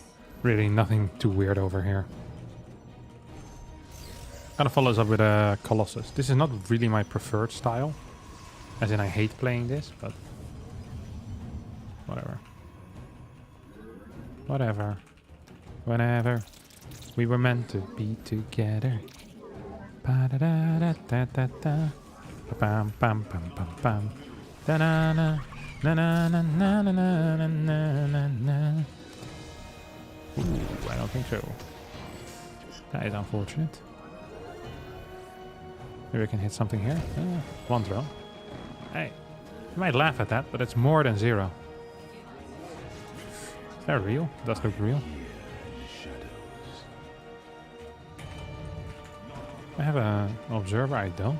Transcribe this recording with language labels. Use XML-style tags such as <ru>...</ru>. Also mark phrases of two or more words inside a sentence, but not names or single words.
<en>Really nothing too weird over here. Gonna follow us up with a Colossus. This is not really my preferred style. As in, I hate playing this, but... Whatever. whatever. Whenever we were meant to be together. Ba-da-da-da-da-da-da. Bam bam bam bam bam. Da-na-na. Na-na-na-na-na-na-na-na-na. Ooh, I don't think so. That is unfortunate. Maybe I can hit something here. One drone. Hey, you might laugh at that, but it's more than 0. Is that real? Does look real. I have an observer. I don't.</en>